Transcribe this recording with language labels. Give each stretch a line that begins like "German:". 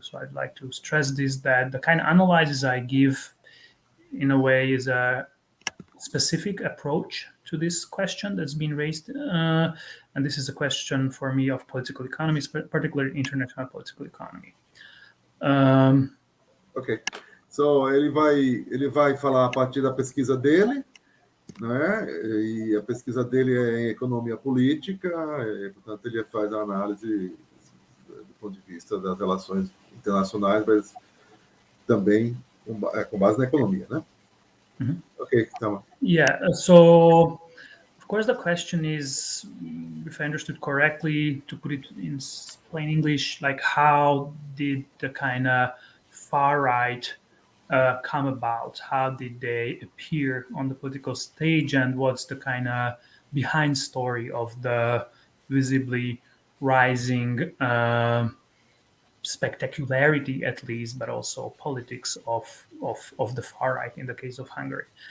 English: So I'd like to stress this, that the kind of analysis I give in a way is a specific approach to this question that's been raised, and this is a question for me of political economy, particularly international political economy.
Portuguese: Ok, so ele vai falar a partir da pesquisa dele, né? E a pesquisa dele é em economia política, portanto ele faz a análise do ponto de vista das relações internacionais, mas também com base na economia, né? Mm-hmm.
English: Okay, Tamás. Yeah, so of course the question is, if I understood correctly, to put it in plain English, like how did the kind of far right come about? How did they appear on the political stage, and what's the kind of behind story of the visibly rising spectacularity, at least, but also politics of the far right in the case of Hungary?